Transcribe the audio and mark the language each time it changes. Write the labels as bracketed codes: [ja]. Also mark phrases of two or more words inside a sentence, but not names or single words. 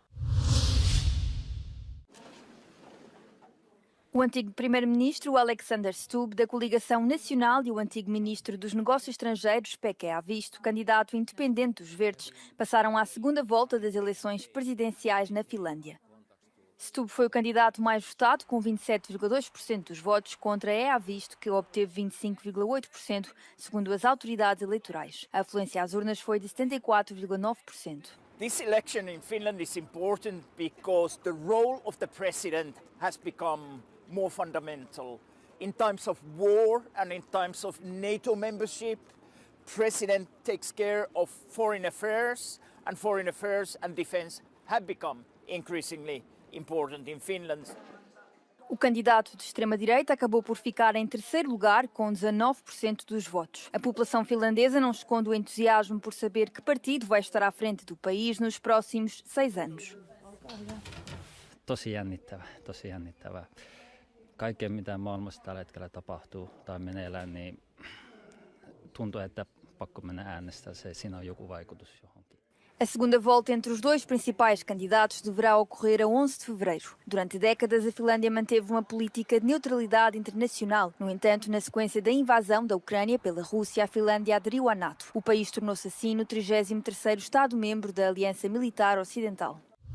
[pt] O antigo primeiro-ministro Alexander Stubb, da Coligação Nacional, e o antigo ministro dos Negócios Estrangeiros, Pekka Haavisto, candidato independente dos Verdes, passaram à segunda volta das eleições presidenciais na Finlândia. Stubb foi o candidato mais votado, com 27,2% dos votos, contra Haavisto, que obteve 25,8%, segundo as autoridades eleitorais. A afluência às urnas foi de 74,9%. [en] This election in Finland is important because the role of the president has become more fundamental. In times of war and in times of NATO membership, president takes care of foreign affairs and defense have become increasingly important in Finland. [pt] O candidato de extrema-direita acabou por ficar em terceiro lugar, com 19% dos votos. A população finlandesa não esconde o entusiasmo por saber que partido vai estar à frente do país nos próximos 6 anos. [fi] Tosi jännittävää. Kaikkeen, mitä maailmassa tällä hetkellä tapahtuu tai meneillään, niin tuntuu, että pakko mennä äänestää. Siinä on joku vaikutus johonkin. [pt] A segunda volta entre os dois principais candidatos deverá ocorrer a 11 de fevereiro. Durante décadas, a Finlândia manteve uma política de neutralidade internacional. No entanto, na sequência da invasão da Ucrânia pela Rússia, a Finlândia aderiu à NATO. O país tornou-se assim no 33º Estado-membro da Aliança Militar Ocidental.